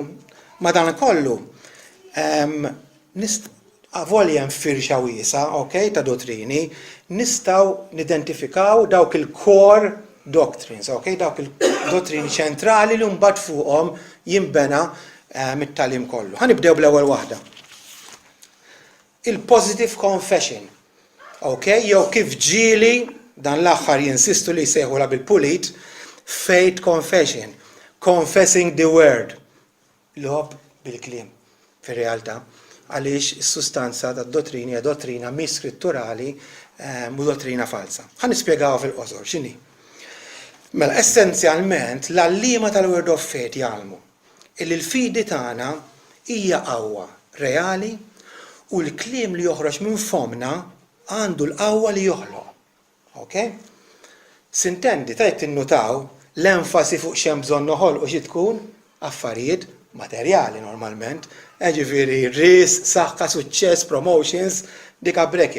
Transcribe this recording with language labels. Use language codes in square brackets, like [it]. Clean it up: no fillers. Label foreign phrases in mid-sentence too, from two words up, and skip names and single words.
[mt] Madankollu avolja hemm firxa wiesa, okay, ta' dottrini, nistgħu nidentifikaw dawk il- [en] core doctrines, [mt] okay, dawk il-dottrini ċentrali li mbagħad fuqhom jinbena mit-tagħlim kollu. Ħanibdew bl-ewwel waħda. Il- [en] positive confession. [mt] Okay? Jew kif ġieli dan l-aħħar jinsistu li jsejħula bil-pulit [en] faith confession. Confessing the word. [mt] Lob bil-kliem. Fir-realtà għaliex is-sustanza tad-dottrini hija dottrina mhix skritturali u dottrina falsa. Ħa nispjegawha fil-qosor x'inhi. Mela essenzjalment l-għalliema tal-word of faith jgħalmu illi l-fidi tagħna hija qawwa reali u l-kliem li joħroġ minn fomna għandu l-qawwa li joħloq. Okay? Sintendi tajt tinnutaw l-enfasi fuq x'hemm bżonn noħolqu xi tkun affarijiet materjali normalment, ġifieri ris, saħħa, suċċess, promotions, dik bracket.